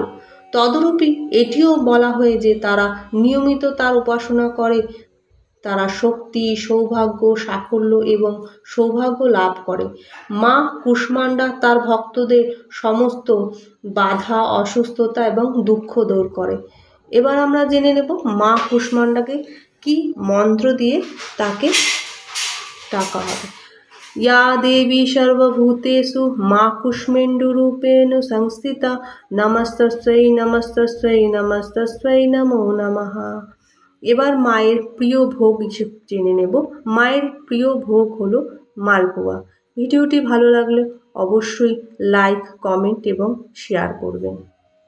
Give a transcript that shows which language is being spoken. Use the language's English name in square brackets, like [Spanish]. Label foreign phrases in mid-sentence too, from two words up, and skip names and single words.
[Bangla] তদরূপী এটিও বলা হয় যে তারা নিয়মিত তার উপাসনা করে তারা শক্তি, সৌভাগ্য, সাফল্য এবং সৌভাগ্য লাভ করে। মা কুষ্মান্ডা তার ভক্তদের সমস্ত বাধা, অসুস্থতা এবং দুঃখ দূর করে। এবার আমরা জেনে নেব মা কুষ্মান্ডাকে কি মন্ত্র দিয়ে তাকে ডাকা হবে। [Sanskrit] या देवी सर्वभूतेषु मा कुष्मेण्डुरूपेण संस्थिता नमस्तस्यै नमस्तस्यै नमस्तस्यै नमो नमः। [Bangla] এবার মায়ের প্রিয় ভোগ জেনে নেব। মায়ের প্রিয় ভোগ হলো মালপোয়া। ভিডিওটি ভালো লাগলে অবশ্যই লাইক, কমেন্ট এবং শেয়ার করবেন।